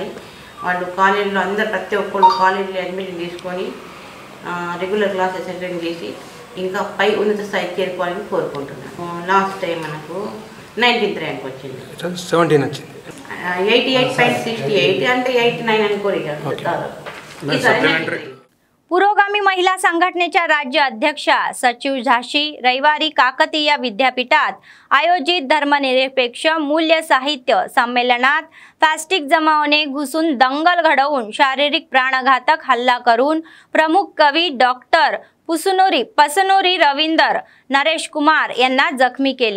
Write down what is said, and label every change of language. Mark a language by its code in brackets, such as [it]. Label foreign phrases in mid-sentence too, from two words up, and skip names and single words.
[te] వాళ్ళు కాలేజీలో అందరు ప్రతి ఒక్కళ్ళు కాలేజీలో అడ్మిషన్ తీసుకొని [en] regular classes attend [te] చేసి ఇంకా పై ఉన్నత స్థాయికి చేరుకోవాలని కోరుకుంటున్నాను। [en] last time [te] మనకు 19th ర్యాంక్ వచ్చింది, 17 వచ్చింది, 88.68 అంటే 89 అనుకోరు ఇక। [mr] पुरोगामी महिला संघटनेच्या राज्य अध्यक्षा सचिव झाशी रविवारी काकतीय विद्यापीठात आयोजित धर्मनिरपेक्ष मूल्य साहित्य संमेलनात प्लास्टिक जमावाने घुसून दंगल घडवून शारीरिक प्राणघातक हल्ला करून प्रमुख कवी डॉक्टर पसनुरी रविंदर नरेश कुमार यांना जखमी केले।